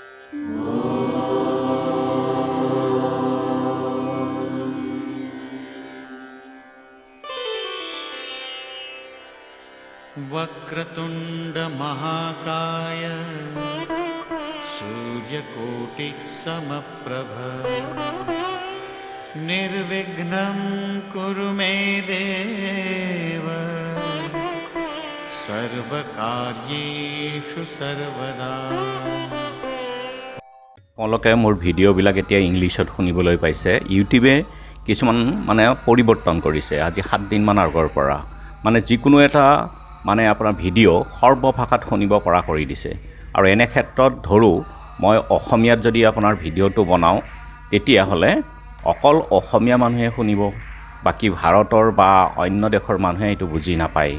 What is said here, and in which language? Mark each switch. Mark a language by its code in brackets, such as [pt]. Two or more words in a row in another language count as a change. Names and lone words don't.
[sa] वक्रतुंड महाकाय सूर्यकोटि समप्रभ निर्विघ्नं कुरु मे देव सर्वकार्येषु सर्वदा। [as] আপোনালোকে মোৰ ভিডিঅ'বিলাক এতিয়া ইংলিছত শুনিবলৈ পাইছে। ইউটিউবে কিছুমান পৰিৱৰ্তন কৰিছে আজি 7 দিনমান আগৰ পৰা। যিকোনো এটা আপোনাৰ ভিডিঅ' সৰ্বভাষাত শুনিব পৰা কৰি দিছে। আৰু এনে ক্ষেত্ৰত ধৰো মই অসমীয়াত যদি আপোনাৰ ভিডিঅ'টো বনাওঁ তেতিয়াহ'লে অকল অসমীয়া মানুহে শুনিব, বাকি ভাৰতৰ বা অন্য দেশৰ মানুহে এইটো বুজি নাপায়।